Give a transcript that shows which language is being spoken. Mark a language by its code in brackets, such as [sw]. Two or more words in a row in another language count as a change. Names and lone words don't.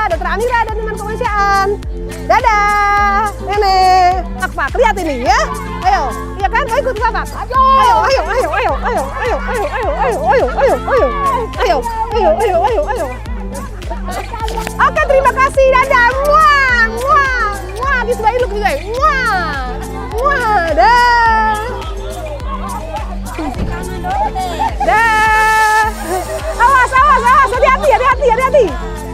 [id] Dokter Amira dan teman kemanusiaan. Dadah. Nenek. Fakfak lihat ini ya. Ayo. Iya kan? Ayo ikut Fakfak. Ayo. Ayo. Ayo. Ayo. Ayo. Ayo. Ayo. Ayo. Ayo. Ayo. Ayo. Ayo. Ayo. Ayo. Ayo. Ayo. Ayo. Oke, terima kasih. Dadah. Muah. Muah. Muah. Di sebelah iluk juga. Muah. Muah. Dah. Dah. Awas, awas, awas. Hati-hati, hati-hati, hati-hati.